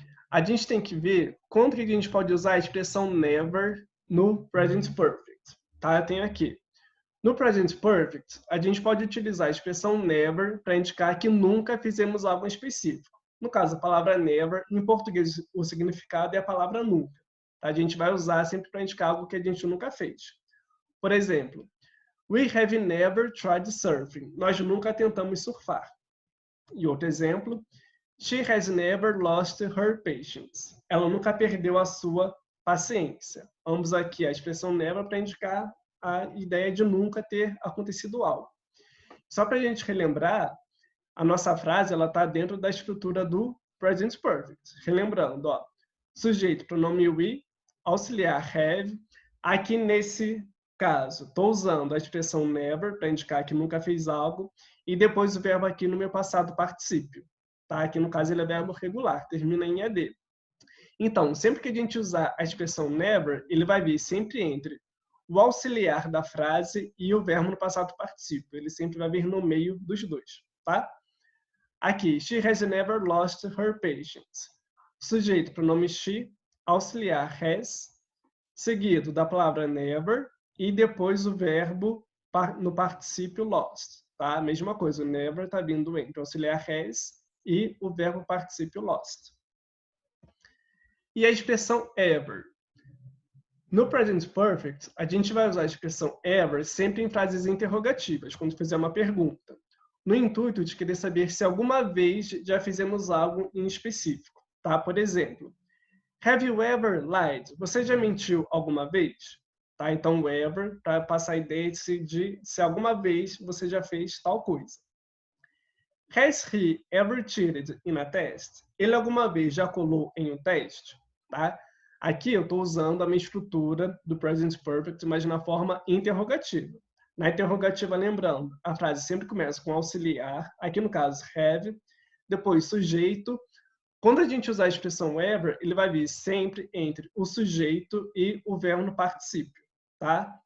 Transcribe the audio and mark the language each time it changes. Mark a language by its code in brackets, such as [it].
[pt] A gente tem que ver quando que a gente pode usar a expressão never no Present Perfect. Tá? Eu tenho aqui. No Present Perfect, a gente pode utilizar a expressão never para indicar que nunca fizemos algo específico. No caso, a palavra never, em português, o significado é a palavra nunca. Tá? A gente vai usar sempre para indicar algo que a gente nunca fez. Por exemplo, [en] we have never tried surfing. [pt] Nós nunca tentamos surfar. E outro exemplo, [en] she has never lost her patience. [pt] Ela nunca perdeu a sua paciência. Ambos aqui a expressão never para indicar a ideia de nunca ter acontecido algo. Só para a gente relembrar, a nossa frase está dentro da estrutura do Present Perfect. Relembrando, sujeito, pronome we, auxiliar have. Aqui nesse caso, estou usando a expressão never para indicar que nunca fez algo, e depois o verbo aqui no meu passado particípio. Tá? Aqui no caso ele é verbo regular, termina em ED. Então, sempre que a gente usar a expressão never, ele vai vir sempre entre o auxiliar da frase e o verbo no passado particípio. Ele sempre vai vir no meio dos dois, tá? Aqui, [en] she has never lost her patience. [pt] Sujeito, pronome she, auxiliar has, seguido da palavra never e depois o verbo no particípio lost, tá? Mesma coisa, o never está vindo entre o auxiliar has e o verbo particípio lost. E a expressão ever. No present perfect, a gente vai usar a expressão ever sempre em frases interrogativas, quando fizer uma pergunta, no intuito de querer saber se alguma vez já fizemos algo em específico, tá? Por exemplo, [en] have you ever lied? [pt] Você já mentiu alguma vez? Tá? Então, ever, para passar a ideia de se alguma vez você já fez tal coisa. [en] Has he ever cheated in a test? [pt] Ele alguma vez já colou em um teste? Tá? Aqui eu estou usando a minha estrutura do present perfect, mas na forma interrogativa. Na interrogativa, lembrando, a frase sempre começa com auxiliar, aqui no caso have, depois sujeito. Quando a gente usar a expressão ever, ele vai vir sempre entre o sujeito e o verbo no particípio, tá?